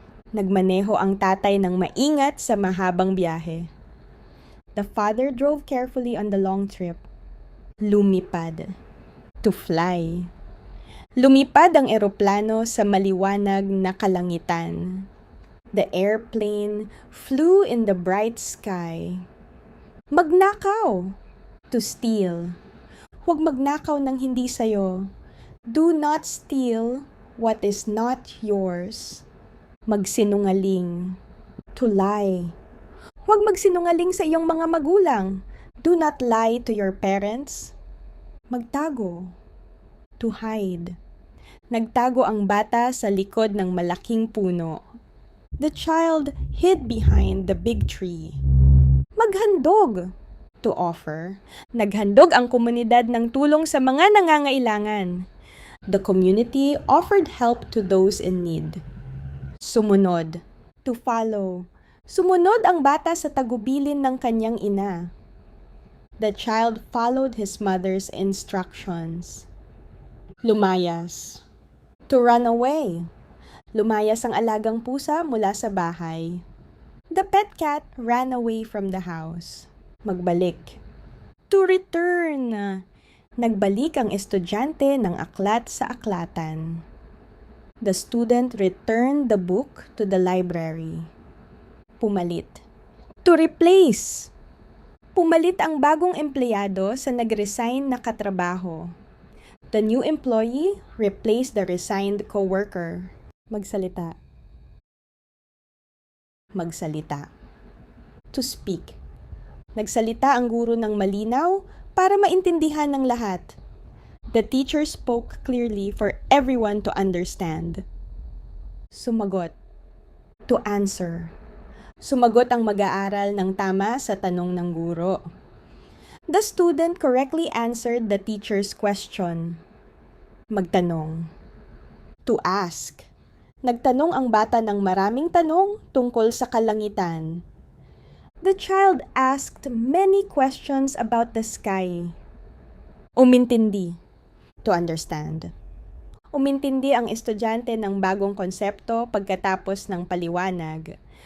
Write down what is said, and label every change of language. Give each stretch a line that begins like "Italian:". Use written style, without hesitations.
Filipino: Nagmaneho ang tatay ng maingat sa mahabang biyahe.
English: The father drove carefully on the long trip. Lumipad. To fly.
Filipino: Lumipad ang eroplano sa maliwanag na kalangitan.
English: The airplane flew in the bright sky. Magnakaw. To steal.
Filipino: Huwag magnakaw ng hindi sayo.
English: Do not steal what is not yours. Magsinungaling. To lie.
Filipino: Huwag magsinungaling sa iyong mga magulang.
English: Do not lie to your parents. Magtago. To hide.
Filipino: Nagtago ang bata sa likod ng malaking puno.
English: The child hid behind the big tree. Maghandog. To offer.
Filipino: Naghandog ang komunidad ng tulong sa mga nangangailangan.
English: The community offered help to those in need. Sumunod. To follow.
Filipino: Sumunod ang bata sa tagubilin ng kanyang ina.
English: The child followed his mother's instructions. Lumayas. To run away.
Filipino: Lumayas ang alagang pusa mula sa bahay.
English: The pet cat ran away from the house. Magbalik. To return.
Filipino: Nagbalik ang estudyante ng aklat sa aklatan.
English: The student returned the book to the library. Pumalit. To replace.
Filipino: Pumalit ang bagong empleyado sa nag-resign na katrabaho.
English: The new employee replaced the resigned coworker.
Filipino: Magsalita.
English: Magsalita. To speak.
Filipino: Nagsalita ang guro ng malinaw para maintindihan ng lahat.
English: The teacher spoke clearly for everyone to understand. Sumagot. To answer.
Filipino: Sumagot ang mag-aaral ng tama sa tanong ng guro.
English: The student correctly answered the teacher's question. Magtanong. To ask.
Filipino: Nagtanong ang bata ng maraming tanong tungkol sa kalangitan.
English: The child asked many questions about the sky. Umintindi. To understand.
Filipino: Umintindi ang estudyante ng bagong konsepto pagkatapos ng paliwanag.